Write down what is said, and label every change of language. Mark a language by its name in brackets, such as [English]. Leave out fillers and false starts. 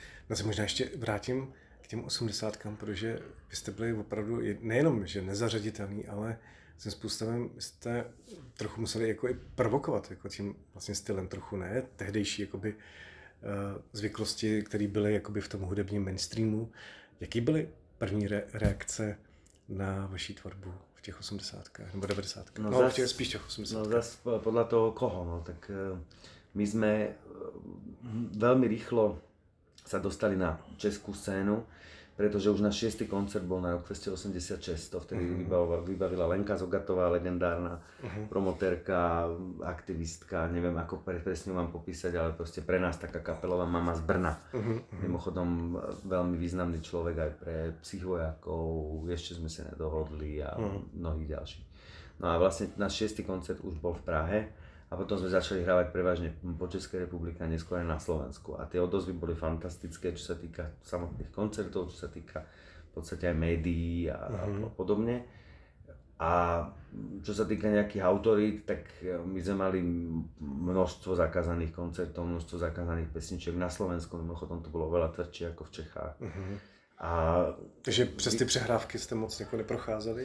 [Czech] No se možná ještě vrátím k těm 80kám, protože vy jste byli opravdu nejenom, že nezařaditelný, ale tím způsobem jste trochu museli jako i provokovat jako tím vlastně stylem trochu, ne? Tehdejší jakoby zvyklosti, které byly jakoby v tom hudebním mainstreamu. Jaký byly první reakce na vaší tvorbu v těch 80kách nebo 90kách? No spíš těch 80kách. [Slovak] No zase podľa toho koho, no tak my sme veľmi rýchlo sa dostali na českú scénu, pretože už náš 6. koncert bol na Rockfeste 86, to vtedy vybavila Lenka Zogatová, legendárna promotérka, aktivistka, neviem ako presne mám popísať, ale proste pre nás taká kapelová mama z Brna. Mimochodom veľmi významný človek aj pre psychvojakov, ešte sme sa nedohodli a mnohých ďalších. No a vlastne náš 6. koncert už bol v Prahe. A potom sme začali hrávať prevažne po Českej republike a neskôr aj na Slovensku. A tie odozvy boli fantastické, čo sa týka samotných koncertov, čo sa týka v podstate aj médií a podobne. A čo sa týka nejakých autorít, tak my sme mali množstvo zakázaných koncertov, množstvo zakázaných pesničiek na Slovensku, mimochodom to bolo veľa tvrdšie ako v Čechách. [Czech] Takže přes ty přehrávky ste moc jako neprocházeli?